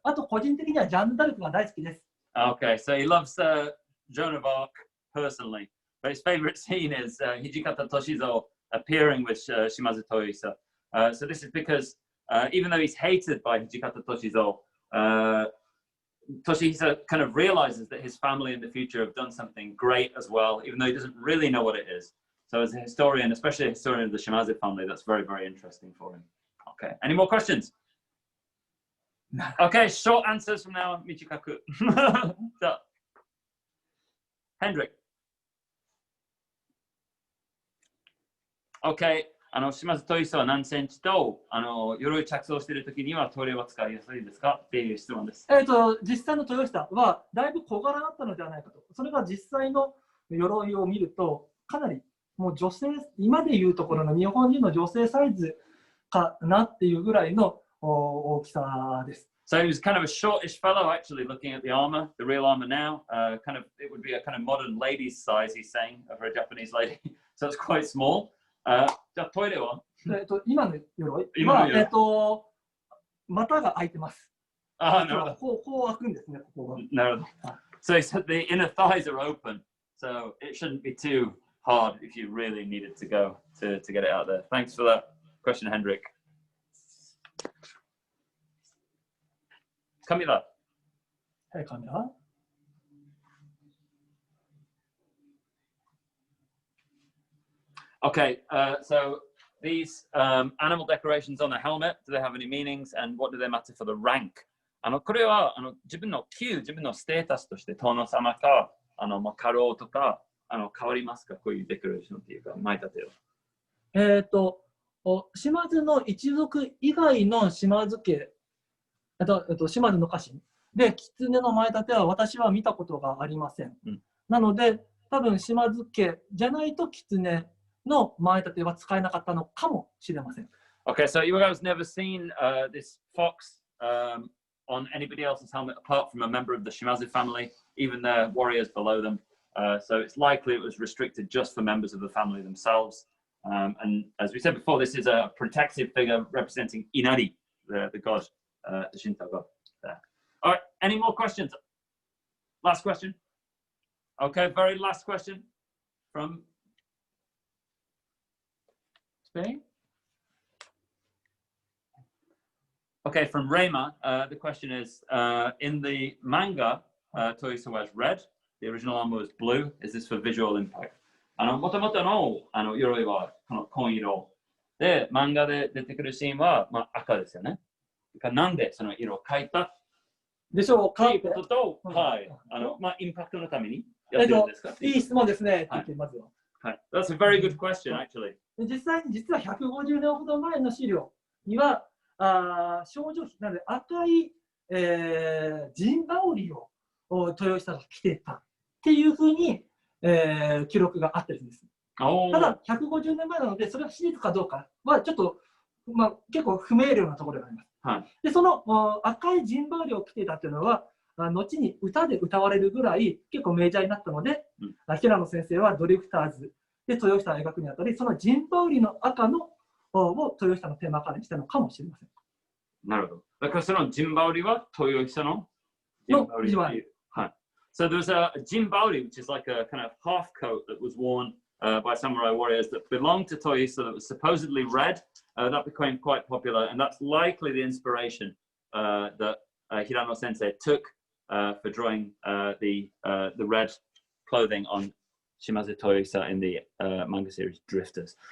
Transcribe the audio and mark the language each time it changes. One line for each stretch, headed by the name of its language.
Japanese: あと個人的にはジャンヌ・ダルクが大好きです。
English: Okay, so he loves Joan of Arc personally, but his favorite scene is Hijikata Toshizo appearing with Shimazu Toyoisa. So this is because even though he's hated by Hijikata Toshizo, Toshihisa kind of realizes that his family in the future have done something great as well, even though he doesn't really know what it is. So as a historian, especially a historian of the Shimazu family, that's very, very interesting for him. Okay, any more questions? Okay, short answers from now on, Michikaku. So, Hendrik.
Japanese: Okay, 島津豊久は何センチと鎧着装しているときには塗料は使いやすいですかっていう質問です。実際の豊久はだいぶ小柄だったのではないかと。それが実際の鎧を見るとかなりもう女性、今でいうところの日本人の女性サイズかなっていうぐらいの大きさです。
English: So he was kind of a shortish fellow, actually, looking at the armor, the real armor now. Kind of, it would be a kind of modern lady's size, he's saying, of a Japanese lady. So it's quite small.
Japanese: じゃあトイレは？今の鎧は、股が開いてます。なるほど。こう開くんですね、ここが。なるほど。
English: So he said the inner thighs are open, so it shouldn't be too hard if you really needed to go to get it out there. Thanks for that question, Hendrik. Camila. Hey, Camila. Okay, so these animal decorations on the helmet, do they have any meanings and what do they matter for the rank?
Japanese: これは自分の級、自分のステータスとして殿様か家老とか変わりますか？こういうデコレーションっていうか、前立ては。島津の一族以外の島津家、島津の家臣で、狐の前立ては私は見たことがありません。なので、多分島津家じゃないと狐の前立ては使えなかったのかもしれません。
English: Okay, so Iwaga's never seen this fox on anybody else's helmet apart from a member of the Shimazu family, even their warriors below them. So it's likely it was restricted just for members of the family themselves. And as we said before, this is a protective figure representing Inari, the god, the Shinto god. There. All right, any more questions? Last question. Okay, very last question from Spain. Okay, from Reima, the question is, in the manga, Toyosa wears red. The original armor was blue. Is this for visual impact?
Japanese: もともとの鎧はこの紺色で、漫画で出てくるシーンは、赤ですよね。なんでその色を変えたでしょうか？ということと、はい、インパクトのためにやってるんですか？いい質問ですね。って言ってますよ。はい。
English: That's a very good question, actually.
Japanese: 実は150年ほど前の資料には、少女なので赤い、陣羽織を豊久が着てたっていうふうに、記録があってるんです。ただ150年前なのでそれは史実かどうかはちょっと、結構不明瞭なところがあります。はい、でその赤い陣羽織を着ていたっていうのは後に歌で歌われるぐらい結構メジャーになったので、平野先生はドリフターズで豊久を描くにあたりその陣羽織の赤のを豊久のテーマカラーにしたのかもしれません。なるほど。だからその陣羽織は豊久の陣羽織。はい。
English: So there's a jinbaori, which is like a kind of half coat that was worn by samurai warriors that belonged to Toyosa that was supposedly red. That became quite popular, and that's likely the inspiration that Hirano Sensei took for drawing the red clothing on Shimazu Toyosa in the manga series Drifters.